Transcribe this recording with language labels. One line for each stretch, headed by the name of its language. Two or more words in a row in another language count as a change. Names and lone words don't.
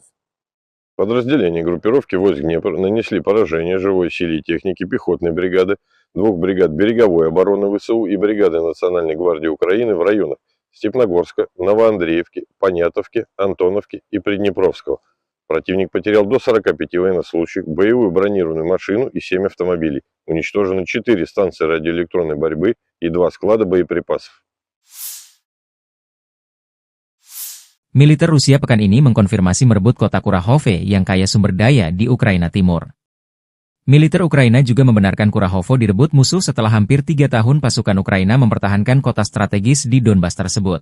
Russian: Подразделения группировки войск Днепр нанесли поражение живой силе и технике пехотной бригады, 2 бригад береговой обороны ВСУ и бригады Национальной гвардии Украины в районах Степногорска, Новоандреевки, Понятовки, Антоновки и Приднепровского. Противник потерял до 45 военнослужащих, боевую бронированную машину и 7 автомобилей. Уничтожены 4 станции радиоэлектронной борьбы и 2 склада боепрipasов.
Indonesian: Militer Rusia pekan ini mengkonfirmasi merebut kota Kurahove yang kaya sumber daya di Ukraina Timur. Militer Ukraina juga membenarkan Kurahovo direbut musuh setelah hampir 3 tahun pasukan Ukraina mempertahankan kota strategis di Donbas tersebut.